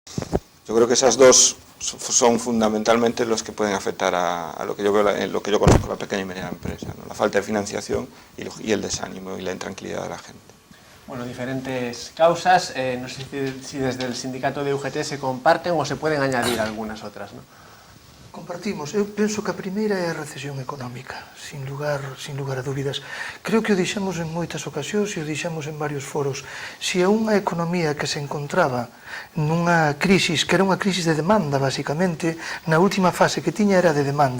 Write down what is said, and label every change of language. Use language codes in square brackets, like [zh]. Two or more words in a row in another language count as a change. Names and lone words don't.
[es] Yo creo que esas dos son fundamentalmente los que pueden afectar a lo que yo veo, lo que yo conozco, la pequeña y mediana empresa, ¿no? La falta de financiación y el desánimo y la intranquilidad de la gente. Bueno, diferentes causas, no sé si desde el sindicato de UGT se comparten o se pueden añadir algunas otras, ¿no? Compartimos. [gl] Eu penso que a primeira é a recesión económica, [es] sin lugar [gl] a dúbidas. Creo que o dixemos en moitas ocasións e o dixemos en varios foros. Se a unha economía que se encontraba nunha crisis, que era unha crisis de demanda, basicamente, na última fase que tiña era de demanda.